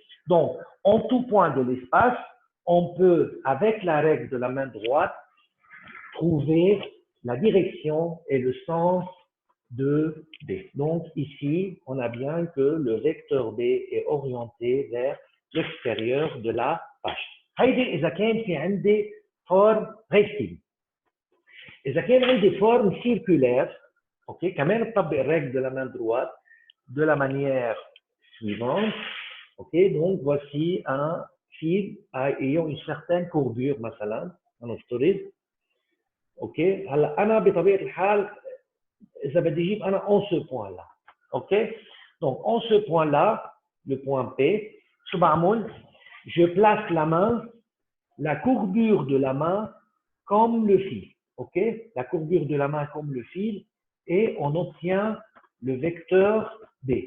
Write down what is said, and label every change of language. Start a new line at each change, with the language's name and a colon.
French: Donc, en tout point de l'espace, on peut, avec la règle de la main droite, trouver la direction et le sens de B. Donc, ici, on a bien que le vecteur B est orienté vers l'extérieur de la page.
Arabic: هيدي إذا كان في عندي forme rectiligne. إذا كان عندي forme circulaire, ok, كمان بطبق الرègle de la main droite
French: de la manière suivante. Ok, donc voici un fil ayant une certaine courbure مثلا, هنفترض.
Arabic: ok, هلا أنا بطبيعة الحال إذا بدي أجيب أنا
French: en ce point là. ok, donc en ce point là, le point P,
Arabic: شو بعمل؟
French: Je place la main, la courbure de la main comme le fil. Ok, la courbure de la main comme le fil, et on obtient le vecteur B.